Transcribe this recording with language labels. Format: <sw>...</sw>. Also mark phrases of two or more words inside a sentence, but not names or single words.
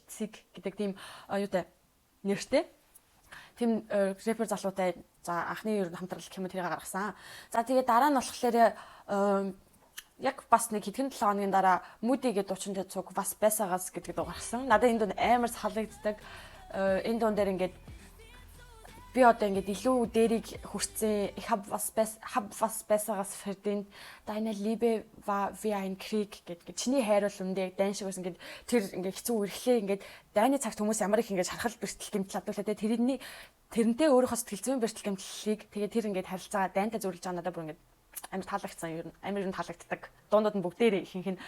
<mn>Цэг гэдэг тийм юутай нэртэй. Тийм рэпер залуутай за анхны ер нь хамтрал гэх юм уу тэрийг гаргасан. За тэгээд дараа нь болохоор яг бас нэг хэдхэн 7 хоногийн дараа Moody гэдэг дуучинтай цуг бас байсагаас гэдэг дуу гаргасан. Надад энэ дунд амар салгагддаг. Энэ дуун дээр ингээд би одоо ингээд илүү дээрийг хүрсэн.</mn> <de>Ich hab was besseres verdient. Deine Liebe war wie ein Krieg гэдэг.</de> <mn>Чиний хайр бол үндэ дайн шиг байсан ингээд тэр ингээд хэцүү үргэлээ ингээд дайны цагт хүмүүс ямар их ингээд шархал бэртэл гэмтэл адуулаад тэрнтэй өөрийнхөө сэтгэл зүйн бэртэл гэмтлэлийг тэгээд тэр ингээд харилцаагаа дайнтай зөвлөж байгаа надад бүр ингээд амар таалагдсан ер нь амар таалагддаг. Дуунууд нь бүгдээрээ ихэнх нь.</mn>